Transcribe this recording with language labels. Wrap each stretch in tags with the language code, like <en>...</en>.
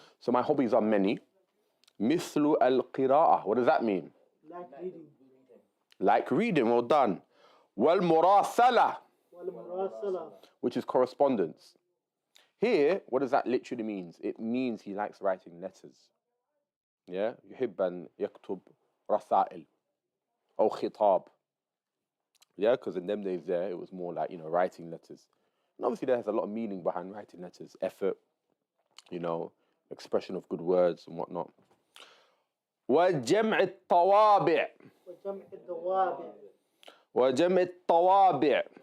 <en>So my hobbies are many.</en> <ar>مثل القراءة.</ar> <en>What does that mean? Like reading. Like reading, well done. والمراسلة.</en> <ar>والمراسلة.</ar> <en>Which is correspondence. Here, what does that literally mean? It means he likes writing letters. Yeah?</en> <ar>يحب أن يكتب رسائل أو خطاب.</ar> <en>Yeah, because in them days there, it was more like, writing letters. And obviously there's a lot of meaning behind writing letters. Effort, expression of good words and whatnot.</en> <ar>وجمع الطوابع وجمع الضوابع وجمع الطوابع</ar>